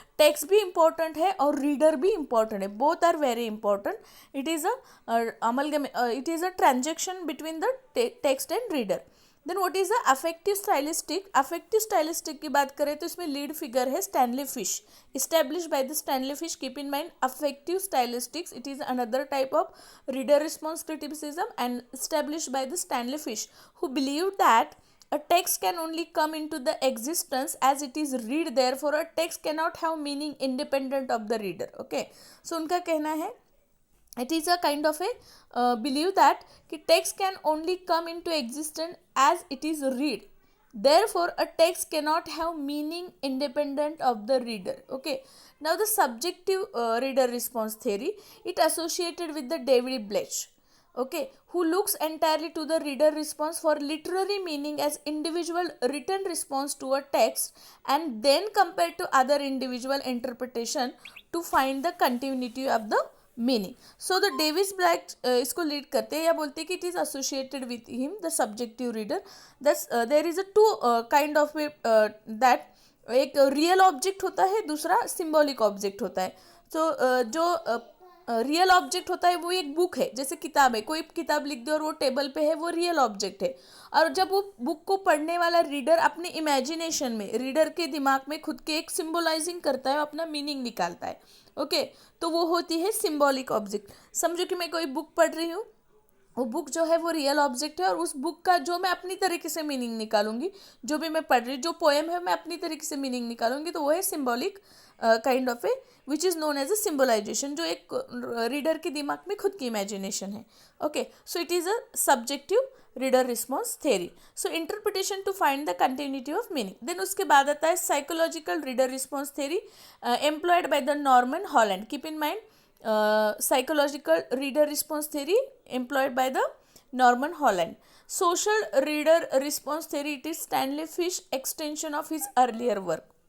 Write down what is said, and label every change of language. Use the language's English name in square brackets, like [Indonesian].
[Hindi] Text भी important है और रीडर भी इम्पोर्टेंट है. [English] Both are very important. It is a amalgam, it is a transaction between the text and reader. Then what is the affective stylistic. [Hindi] Affective stylistic की बात करें तो इसमें लीड फिगर है Stanley fish, [English] Establish by the Stanley Fish. Keep in mind affective stylistics, it is another type of reader response criticism and established by the Stanley Fish, who believed that a text can only come into the existence as it is read, therefore a text cannot have meaning independent of the reader. Okay, so [Hindi] उनका कहना है [English] it is a kind of a belief that कि text can only come into existence as it is read, therefore a text cannot have meaning independent of the reader. Okay, now the subjective reader response theory, it associated with the David Blech, okay, who looks entirely to the reader response for literary meaning as individual written response to a text and then compared to other individual interpretation to find the continuity of the meaning. [Hindi] So the Davis black इसको lead करते हैं या बोलते हैं कि [English] It is associated with him the subjective reader. Thus there is a two kind of that, [Hindi] एक real object होता है, दूसरा सिम्बॉलिक ऑब्जेक्ट होता है. सो जो रियल ऑब्जेक्ट होता है वो एक बुक है, जैसे किताब है, कोई किताब लिख दे और वो टेबल पे है, वो रियल ऑब्जेक्ट है. और जब वो बुक को पढ़ने वाला रीडर अपने इमेजिनेशन में, रीडर के दिमाग में खुद के एक सिम्बोलाइजिंग करता है, अपना मीनिंग निकालता है. ओके, तो वो होती है सिम्बॉलिक ऑब्जेक्ट. समझो कि मैं कोई बुक पढ़ रही हूँ, वो बुक जो है वो रियल ऑब्जेक्ट है और उस बुक का जो मैं अपनी तरीके से मीनिंग निकालूंगी, जो भी मैं पढ़ रही, जो पोएम है मैं अपनी तरीके से मीनिंग निकालूंगी, तो वो है symbolic kind of A [English] which is known as a symbolization, [Hindi] जो एक रीडर के दिमाग में खुद की इमेजिनेशन है. [English] Okay, so it is a subjective reader response theory. So interpretation to find the continuity of meaning. [Hindi] Then उसके बाद आता है [English] Psychological reader response theory employed by the Norman Holland. Keep in mind psychological reader response theory employed by the Norman Holland. Social reader response theory, it is Stanley Fish extension of his earlier work.